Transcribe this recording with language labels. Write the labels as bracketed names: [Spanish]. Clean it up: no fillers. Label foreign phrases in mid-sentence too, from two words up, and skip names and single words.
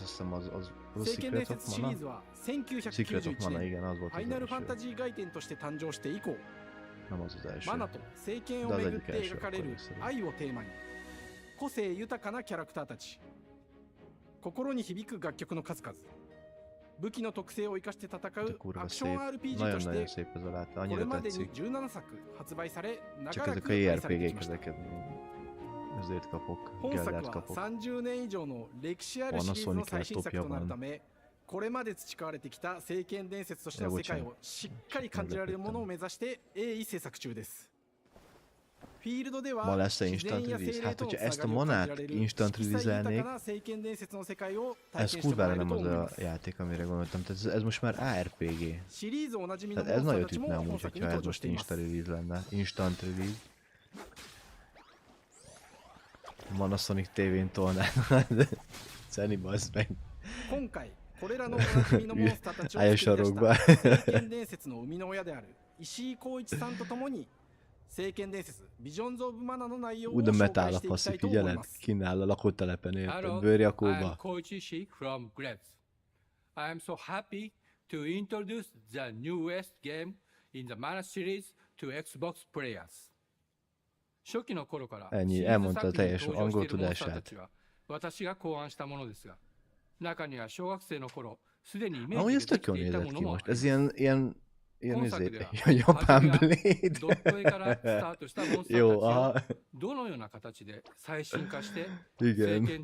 [Japanese] 聖剣伝説シリーズは1991年ファイナルファンタジー外伝として誕生して以降、マナと聖剣をめぐって描かれる愛をテーマに個性豊かなキャラクターたち、心に響く楽曲の数々、武器の特性を生かして戦うアクション RPG としてこれまでに17作発売され長らく愛されてきました。本作は30年以上の歴史あるシリーズの最新作となるため、これまで培われてきた聖剣伝説としての世界をしっかり感じられるものを目指して鋭意制作中です。 [Hungarian] Ma lesz-e [English] instant release? [Hungarian] Hát, hogyha ezt a manát [English] instant release- [Hungarian] elnék, ez kurvára nem az a játék, amire gondoltam. Tehát ez most már ARPG. Tehát ez nagyot ütne amúgy, hogyha ez most [English] instant release [Hungarian] lenne. [English] Instant release. [Hungarian] Mana Sonic TV-n tolnád. Szeni, bazd meg. Állj a sarokba. De metál a passzi, figyeled? Kínál a lakótelepen, érted? Bőrjakóba. [English] from Gretz. I am so happy to introduce the newest game in the Mana series to Xbox players. [Hungarian] Ennyi, elmondta a teljes angol tudását. Ahogy ez tök jól nézett ki most. Ez ilyen Japán Blade. Jó, aha. Igen.